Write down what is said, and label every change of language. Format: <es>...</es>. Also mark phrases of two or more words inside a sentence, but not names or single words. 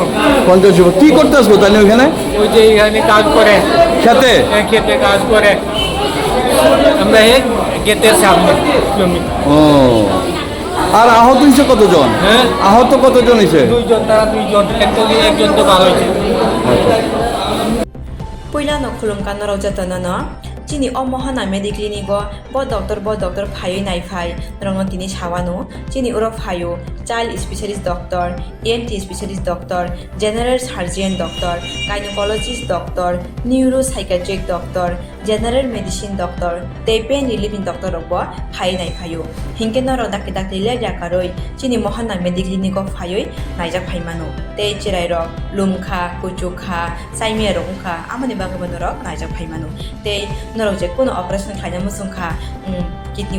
<bn>50 কি করতে আসবো তাহলে ওইখানে ওই যে এখানে কাজ করে খেতে খেতে কাজ করে আমরা এই গেটের সামনে জমি ও আর আহত হয়েছে কতজন হ্যাঁ আহত কতজন হয়েছে দুইজন একজন তো ভালো হয়েছে</bn> <trp>Puilano khulumkan rojatana chini o mohana mediclinico bo doctor phayo nai phai rong tini sawano chini uro phayo</trp> <en>child specialist doctor ENT specialist doctor general surgeon doctor gynecologist doctor neuropsychiatric doctor general medicine doctor</en> <trp>te</trp> <en>pain relieving doctor</en> <trp>robo phai nai phayo hinke noro dakki dakki le jakaroi chini mohana mediclinico phayo naijak phaimano te chirai ro lumkha kuchukha saimia rongkha amani bagabonoro naijak phaimano te noro</trp> <bn>যে কোনো</bn> <trp>operation khaina musungkha kidney</trp>